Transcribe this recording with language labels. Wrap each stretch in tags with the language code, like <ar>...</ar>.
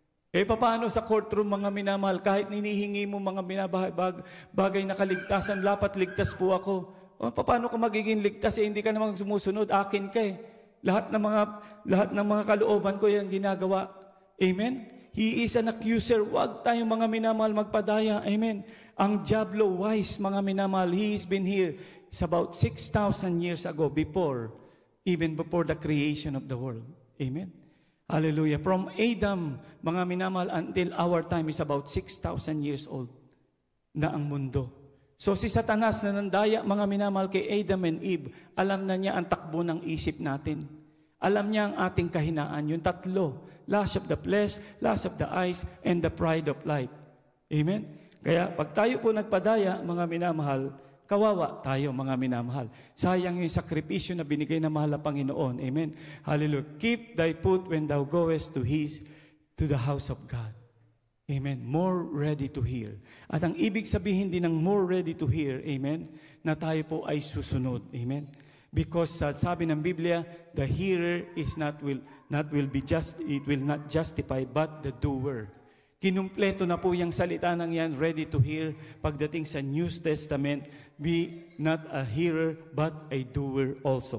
<tl>Eh, paano sa courtroom, mga minamahal, kahit ninihingi mo, mga bagay na kaligtasan, lapat ligtas po ako. O, paano ka magiging ligtas? Eh, hindi ka namang sumusunod, akin ka eh. Lahat ng mga kalooban ko yan ginagawa. Amen?</tl> <en>He is an accuser.</en> <tl>Huwag tayong mga minamahal magpadaya. Amen? Ang diablo</tl> <en>wise, mga minamahal, he has been here. It's about 6,000 years ago, even before the creation of the world. Amen? Hallelujah. From Adam, mga minamahal, until our time is about 6,000 years old</en> <tl>na ang mundo. So si Satanas na nandaya, mga minamahal, kay Adam and Eve, alam na niya ang takbo ng isip natin. Alam niya ang ating kahinaan. Yung tatlo,</tl> <en>lust of the flesh, lust of the eyes, and the pride of life.</en> <tl>Amen? Kaya pag tayo po nagpadaya, mga minamahal, Kawawa tayo, mga minamahal. Sayang yung sakripisyo na binigay na mahal na Panginoon. Amen. Hallelujah.</tl> <en>Keep thy foot when thou goest to the house of God. Amen. More ready to hear.</en> <tl>At ang ibig sabihin din ng more ready to hear, amen, na tayo po ay susunod.</tl> <en>Amen. Because</en> <tl>sabi ng Biblia,</tl> <en>the hearer is it will not justify, but the doer.</en> <tl>Kinumpleto na po yung salita ng yan, ready to hear. Pagdating sa New Testament,</tl> <en>be not a hearer, but a doer also.</en>